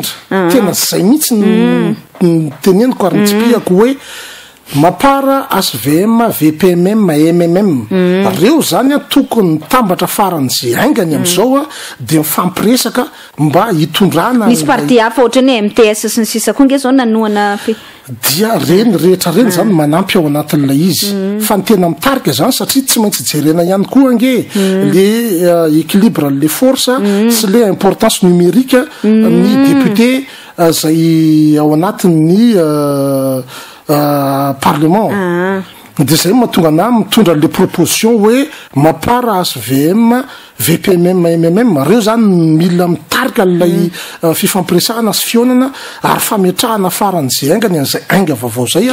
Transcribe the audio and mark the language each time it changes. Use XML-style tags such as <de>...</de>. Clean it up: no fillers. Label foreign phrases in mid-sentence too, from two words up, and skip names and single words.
<mg>tena zay mihitsy teneniko ary nitsipiako hoe MAPAR, SVM, VPMM, MMM reo zany tokony mitambatra faran'izay aingany am'izao de mifampiresaka mba hitondrana misy parti hafa ohatrany hoe MTS sy ny sisa koa nge zao nanoana dia reny rehetra reny zany manampy ao anatin'ilay izy fa ny tena mitarika zany satria tsy maintsy jerena ihany koa nge le</mg> <fr>équilibre les forces</fr> <mg>sy le</mg> <fr>importance numérique</fr> <mg>ny député zay ao anatin'ny parlement de zay mahatonga ana mitondra le proposition hoe MAPAR, SVM, VPMM, MMM reo zany mila mitarika lay fifampiresahana sy fionana ary fametrahana faran'izay aingany an'izay ainga vaovao zay</mg>